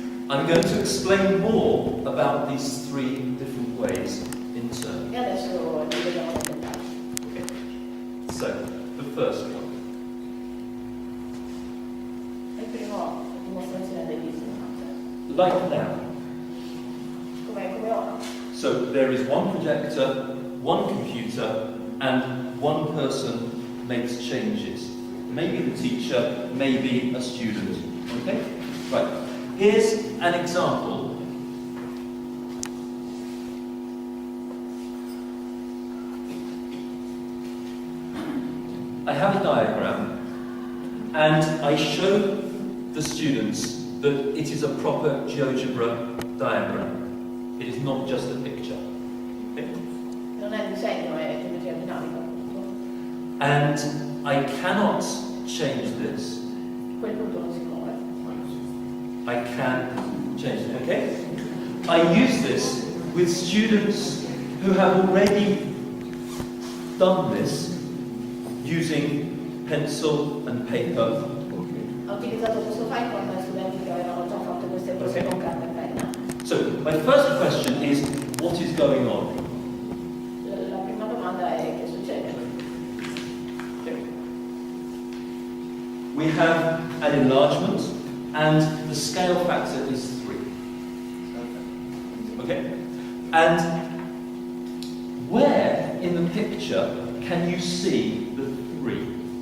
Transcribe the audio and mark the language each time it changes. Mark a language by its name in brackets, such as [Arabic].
[English] I'm going to explain more about these three different ways in turn. [Italian] E adesso li vediamo nel dettaglio. [English] Okay. So, the first one. [Italian] Il primo, la dimostrazione dei business. [English] Like now. [Italian] Come ora. [English] So, there is one projector, one computer, and one person makes changes. Maybe the teacher, maybe a student. Okay? Right. Here's an example. I have a diagram, and I show the students that it is a proper Geogebra diagram. It is not just a picture. Okay? [Italian] Non è disegno, è geometria dinamica. [English] And I cannot change this. [Italian] Quel punto non si muove. [English] I can change it, okay? I use this with students who have already done this using pencil and paper. [Italian] Ho utilizzato questo file con studenti che avevano già fatto queste cose con carta e penna. [English] So, my first question is, what is going on? [Italian] La prima domanda è che succede? [English] Okay. We have an enlargement, and the scale factor is 3. Okay? And where in the picture can you see the 3?